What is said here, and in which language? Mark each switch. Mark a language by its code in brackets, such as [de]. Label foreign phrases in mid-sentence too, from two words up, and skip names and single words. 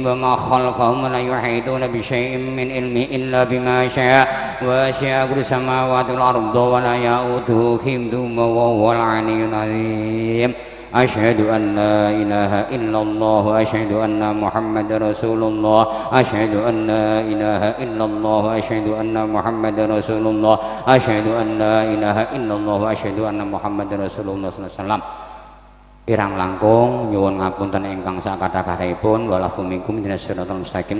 [ar] وما خلفهم ولا يحيطون بشيء من علمه إلا بما شاء واسع كرسيه السماوات والأرض ولا يؤوده حفظهما وهو العلي العظيم أشهد أن لا إله إلا الله أشهد أن محمد رسول الله أشهد أن لا إله إلا الله أشهد أن محمد رسول الله أشهد أن لا إله إلا الله أشهد أن محمد رسول الله صلى الله عليه وسلم. [jv] Irang langkung nyuwun ngapunten ingkang sakatha-kathahipun [ar] ولكم منكم اهدنا الصراط المستقيم.